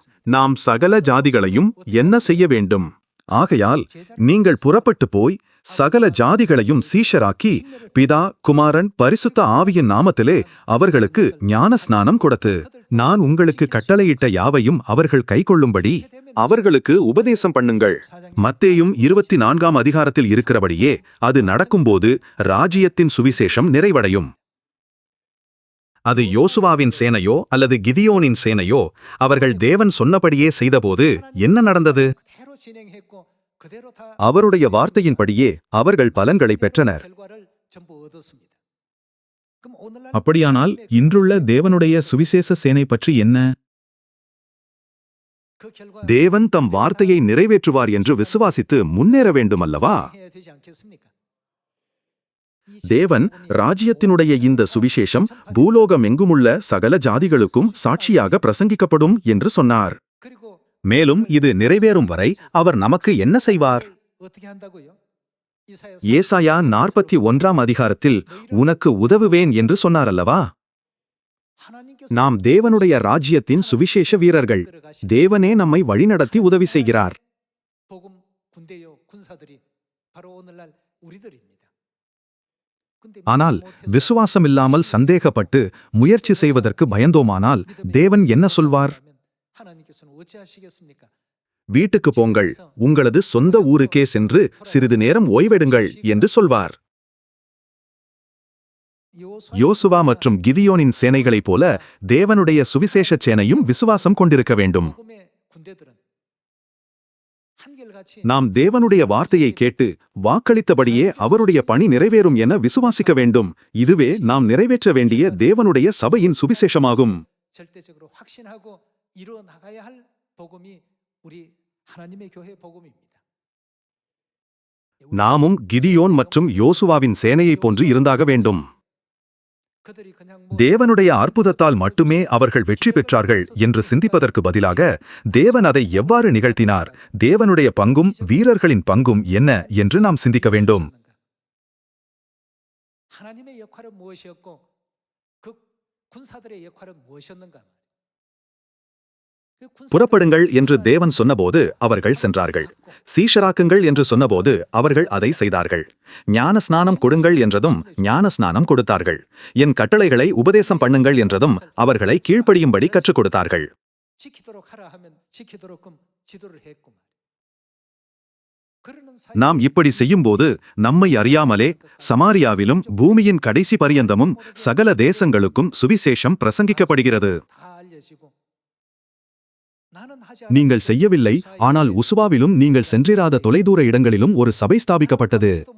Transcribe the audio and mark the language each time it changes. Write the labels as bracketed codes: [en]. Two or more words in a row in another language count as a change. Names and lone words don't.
[ta] நாம் சகல ஜாதிகளையும் என்ன செய்ய வேண்டும்? ஆகையால் நீங்கள் புறப்பட்டு போய் சகல ஜாதிகளையும் சீஷராக்கி பிதா, குமாரன், பரிசுத்த ஆவியின் நாமத்திலே அவர்களுக்கு ஞானஸ்நானம் கொடுத்து, நான் உங்களுக்கு கட்டளையிட்ட யாவையும் அவர்கள் கைக்கொள்ளும்படி அவர்களுக்கு உபதேசம் பண்ணுங்கள். மத்தேயும் 24ஆம் அதிகாரத்தில் இருக்கிறபடியே அது நடக்கும்போது ராஜ்யத்தின் சுவிசேஷம் நிறைவடையும். அது யோசுவாவின் சேனையோ அல்லது கிதியோனின் சேனையோ அவர்கள் தேவன் சொன்னபடியே செய்தபோது என்ன நடந்தது? [ko] 그대로 진행했고 그대로 다 [ta] அவருடைய வார்த்தையின்படியே அவர்கள் பலன்களை பெற்றனர். [ko] 결과를 전부 얻었습니다. 그럼 오늘날 [ta] அப்படியானால் இன்றுள்ள தேவனுடைய சுவிசேஷ சேனை பற்றி என்ன? [ko] 그 결과 [ta] தேவன் தம் வார்த்தையை நிறைவேற்றுவார் என்று விசுவாசித்து முன்னேற வேண்டும் அல்லவா? [ko] 해야 되지 않겠습니까? [ta] தேவன் ராஜ்யத்தினுடைய இந்த சுவிசேஷம் பூலோகம் எங்குமுள்ள சகல ஜாதிகளுக்கும் சாட்சியாக பிரசங்கிக்கப்படும் என்று சொன்னார். [ko] 그리고 [ta] மேலும் இது நிறைவேறும் வரை அவர் நமக்கு என்ன செய்வார்? [ko] 어떻게 한다고요? 이사야 [ta] ஏசாயா 41ஆம் அதிகாரத்தில் உனக்கு உதவுவேன் என்று சொன்னார் அல்லவா? [ko] 하나님께서 [ta] நாம் தேவனுடைய ராஜ்யத்தின் சுவிசேஷ வீரர்கள். தேவனே நம்மை வழிநடத்தி உதவி செய்கிறார். [ko] 복음 군대요 군사들이 바로 오늘날 우리들입니다. 근데 [ta] ஆனால் [ko] 믿지 못해서 [ta] விசுவாசமில்லாமல் சந்தேகப்பட்டு முயற்சி செய்வதற்கு பயந்தோமானால் தேவன் என்ன சொல்வார்? [ko] 하나님께서는 어찌하시겠습니까? [ta] வீட்டுக்கு போங்கள், உங்களது சொந்த ஊருக்கே சென்று சிறிது நேரம் ஓய்வெடுங்கள் என்று சொல்வார். யோசுவா மற்றும் கிதியோனின் சேனைகளைப் போல தேவனுடைய சுவிசேஷ சேனையும் விசுவாசம் கொண்டிருக்க வேண்டும். [ko] 복음의 군대들은 한결같이 [ta] நாம் தேவனுடைய வார்த்தையை கேட்டு வாக்களித்தபடியே அவருடைய பணி நிறைவேறும் என விசுவாசிக்க வேண்டும். இதுவே நாம் நிறைவேற்ற வேண்டிய தேவனுடைய சபையின் சுவிசேஷமாகும். [ko] 절대적으로 확신하고 이루어 나가야 할 복음이 우리 하나님의 교회 복음입니다. [ta] நாமும் கிதியோன் மற்றும் யோசுவாவின் சேனையைப் போன்று இருந்தாக வேண்டும். [ko] 그들이 그냥 [ta] தேவனுடைய அற்புதத்தால் மட்டுமே அவர்கள் வெற்றி பெற்றார்கள் என்று சிந்திப்பதற்கு பதிலாக தேவன் அதை எவ்வாறு நிகழ்த்தினார், தேவனுடைய பங்கும் வீரர்களின் பங்கும் என்ன என்று நாம் சிந்திக்க வேண்டும். [ko] 하나님의 역할은 무엇이었고 그 군사들의 역할은 무엇이었는가? [ta] புறப்படுங்கள் என்று தேவன் சொன்னபோது அவர்கள் சென்றார்கள். சீஷராக்குங்கள் என்று சொன்னபோது அவர்கள் அதை செய்தார்கள். ஞான ஸ்நானம் கொடுங்கள் என்றதும் ஞான ஸ்நானம் கொடுத்தார்கள். என் கட்டளைகளை உபதேசம் பண்ணுங்கள் என்றதும் அவர்களை கீழ்ப்படியும்படி கற்றுக் கொடுத்தார்கள். [ko] 지키도록 하라 하면 지키도록끔 지도를 했구만. [ta] நாம் இப்படி செய்யும்போது நம்மை அறியாமலே சமாரியாவிலும் பூமியின் கடைசி பரியந்தமும் சகல தேசங்களுக்கும் சுவிசேஷம் பிரசங்கிக்கப்படுகிறது. நீங்கள் செய்யவில்லை, ஆனால் உசுவாவிலும் நீங்கள் சென்றிராத தொலைதூர இடங்களிலும் ஒரு சபை ஸ்தாபிக்கப்பட்டது.